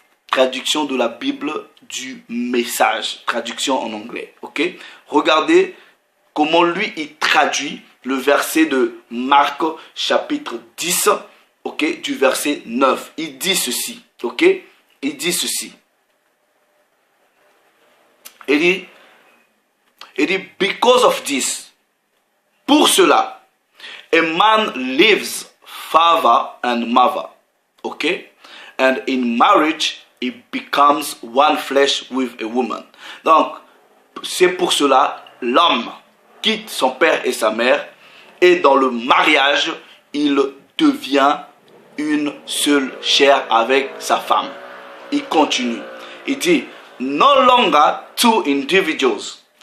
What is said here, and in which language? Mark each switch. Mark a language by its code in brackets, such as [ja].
[fr] Traduction de la Bible du message, traduction en anglais, ok? Regardez comment lui, il traduit le verset de Marc, chapitre 10, ok? Du verset 9. Il dit ceci, ok? il dit ceci. Il dit, [en] because of this, [fr] pour cela, [en] a man leaves father and mother, okay? And in marriage, he becomes one flesh with a woman. [fr] Donc, c'est pour cela, l'homme quitte son père et sa mère, et dans le mariage, il devient une seule chair avec sa femme. Il continue. Il dit, [en] no longer two individuals.